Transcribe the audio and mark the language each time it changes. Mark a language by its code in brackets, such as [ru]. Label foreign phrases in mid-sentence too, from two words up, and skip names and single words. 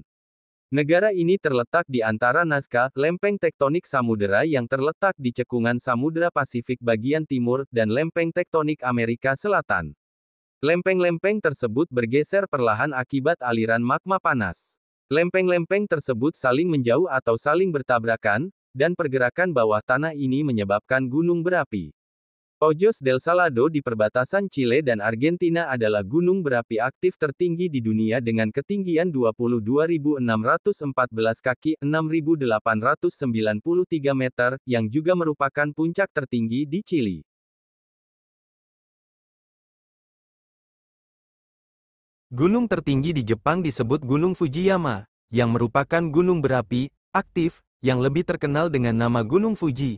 [id] Negara ini terletak di antara Nazca, lempeng tektonik samudera yang terletak di cekungan Samudra Pasifik bagian timur, dan lempeng tektonik Amerika Selatan. Lempeng-lempeng tersebut bergeser perlahan akibat aliran magma panas. Lempeng-lempeng tersebut saling menjauh atau saling bertabrakan, dan pergerakan bawah tanah ini menyebabkan gunung berapi. Ojos del Salado di perbatasan Chile dan Argentina adalah gunung berapi aktif tertinggi di dunia dengan ketinggian 22.614 kaki, 6.893 meter, yang juga merupakan puncak tertinggi di Chili. Gunung tertinggi di Jepang disebut Gunung Fujiyama, yang merupakan gunung berapi aktif yang lebih terkenal dengan nama Gunung Fuji.